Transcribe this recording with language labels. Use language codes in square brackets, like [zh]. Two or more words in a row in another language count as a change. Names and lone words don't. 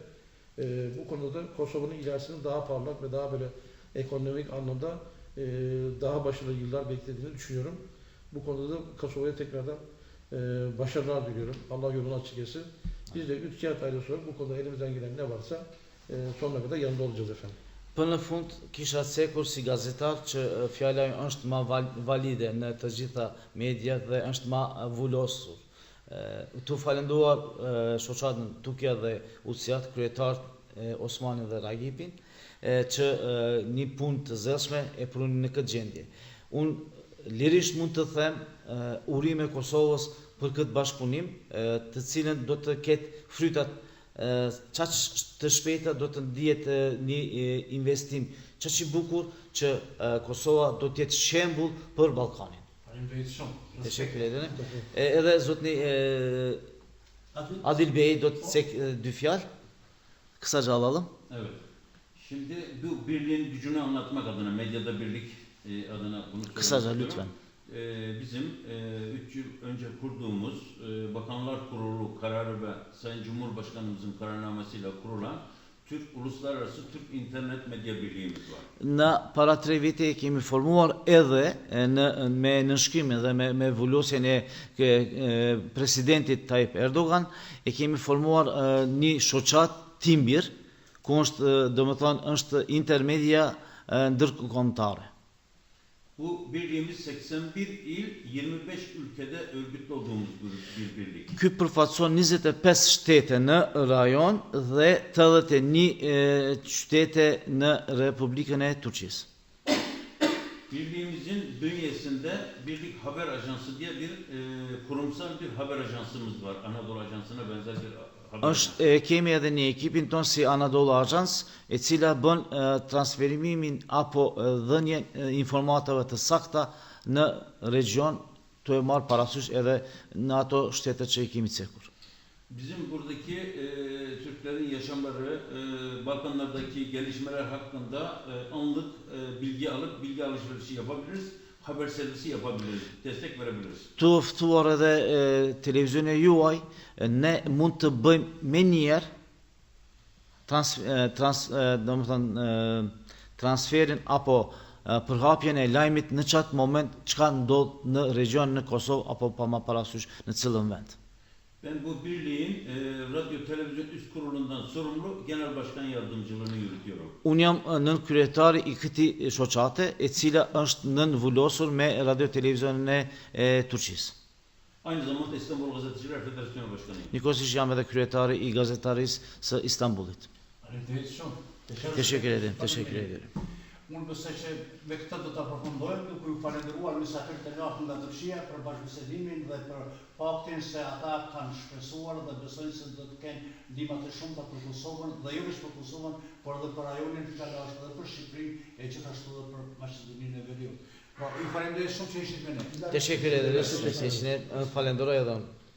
[tr] Bu konuda da Kosova'nın ilerisinin daha parlak ve daha böyle ekonomik anlamda daha başarılı yıllar beklediğini düşünüyorum. Bu konuda da Kosova'ya tekrardan başarılar diliyorum. Allah yolunu açık etsin. Biz de Ülkiyat ailesi olarak bu konuda elimizden gelen ne varsa sonuna kadar yanında olacağız efendim. [sq] Për në fund kisha cekur si gazetar që fjala është ma valide në të gjitha mediat dhe është ma vullosur. Tu falenduar shoqatën Tukja dhe Uciat, kryetarët Osmanin dhe Ragipin, që një punë të zëshme e prunin në këtë gjendje. Unë lirisht mund të them urime Kosovës për këtë bashkëpunim, të cilën do të ketë frytat qaq të shpejta, do të ndihet një investim qaq i bukur që Kosova do të jetë shembull për Ballkanin. Faleminderit shumë. [tr] Teşekkür ederim. [sq] Edhe zotni Adil Bey do të cek dy fjalë. [tr] Kısaca alalım. Evet. Şimdi bu birliğin gücünü anlatmak adına, medyada birlik adına bunu söylemek Kısaca istiyorum. lütfen. bizim 3 yıl önce kurduğumuz Bakanlar Kurulu kararı ve Sayın Cumhurbaşkanımızın kararnamesiyle kurulan Türk Uluslararası Türk İnternet Medya Birliğimiz var. [sq] Në para 3 vite e kemi formuar edhe me nënshkrimin dhe me vullosjen e presidentit Tayyip Erdogan, e kemi formuar një shoqat Timbir, ku është, domethënë, është intermedia ndërkombëtare. [tr] Bu birliğimiz 81 il, 25 ülkede örgütlü olduğumuz bir birlik. [sq] Ky përfaqëson 25 shtete në rajon dhe 81 qytete në Republikën e Turqisë. [tr] Birliğimizin bünyesinde Birlik Haber Ajansı diye bir kurumsal bir haber ajansımız var. Anadolu Ajansı'na benzer bir haber ajansı. [sq] Kemi edhe një ekipin ton si Anadolu Ajans, e cila bën transferimin apo dhënien informatave të sakta në region, të e marrë parasysh edhe në ato shtetet që i kemi cekur. [tr] Bizim buradaki Türklerin yaşamları, Balkanlardaki gelişmeler hakkında anlık bilgi alıp bilgi alışverişi yapabiliriz, haber servisi yapabiliriz, destek verebiliriz. [sq] Të ftuar edhe televizionin e juaj, ne mund të bëjmë me njerë transferin apo përhapjen e lajmit në qatë moment çka ndodh në region në Kosovë apo pa ma parasysh në cilën vend. [tr] Ben bu birliğin radyo televizyon üst kurulundan sorumlu genel başkan yardımcılığını yürütüyorum. [sq] Unë jam nën kryetari i këtij shoqate, e cila është nën vullosur me radio televizionin e Turqisë. [tr] Aynı zamanda İstanbul Gazeteciler Federasyonu Başkanıyım. [sq] Njëkohësisht jam edhe kryetari i gazetarisë së Istanbulit. Faleminderit shumë. [tr] Teşekkür ederim, teşekkür ederim. [sq] Unë besoj që me këtë do ta përfundojmë, duke ju falenderuar mysafirët e njohur nga Turqia për bashkëbisedimin dhe për faktin se ata kanë shpresuar dhe besojnë se do të kenë ndihma të shumta për Kosovën dhe jo vetëm për Kosovën, por edhe për rajonin fjala është edhe për Shqipërinë e gjithashtu edhe për Maqedoninë e Veriut. Pra, ju falenderoj shumë që ishit me ne. [tr] Teşekkür ederiz. [sq] Falenderoj edhe unë.